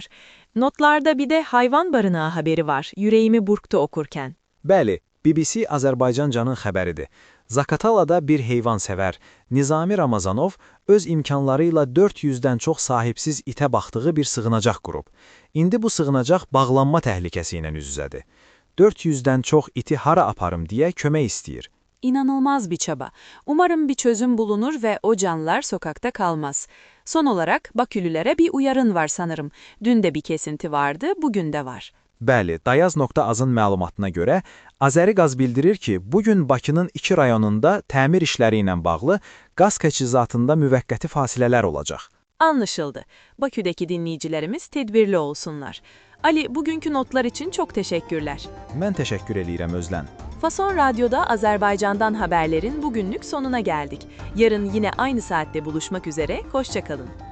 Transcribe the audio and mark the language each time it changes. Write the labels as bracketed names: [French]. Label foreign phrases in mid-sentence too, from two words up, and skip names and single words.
[Turkish] Notlarda bir de hayvan barınağı haberi var. Yüreğimi burktu okurken. [Azerbaijani] Bəli, BBC Azərbaycancanın xəbəridir. Zakatalada bir heyvansevər, Nizami Ramazanov, öz imkanları ilə 400-dən çox sahibsiz itə baxdığı bir sığınacaq qurub. İndi bu sığınacaq bağlanma təhlükəsi ilə üz-üzədir. 400-dən çox iti hara aparım deyə kömək istəyir. [Turkish] İnanılmaz bir çaba. Umarım bir çözüm bulunur ve o canlılar sokakta kalmaz. Son olarak Bakülülere bir uyarın var sanırım. Dün de bir kesinti vardı, bugün de var. [Azerbaijani] Bəli, Dayaz.azın məlumatına görə, Azəri Qaz bildirir ki, bugün Bakının 2 rayonunda təmir işləri ilə bağlı qaz təchizatında müvəqqəti fasilələr olacaq. [Turkish] Anlaşıldı. Bakü'deki dinleyicilerimiz tedbirli olsunlar. Ali, bugünkü notlar için çok teşekkürler. [Azerbaijani] Mən təşəkkür eləyirəm Özlən. [Turkish] Fason Radyo'da Azerbaycan'dan haberlerin bugünlük sonuna geldik. Yarın yine aynı saatte buluşmak üzere, hoşça kalın.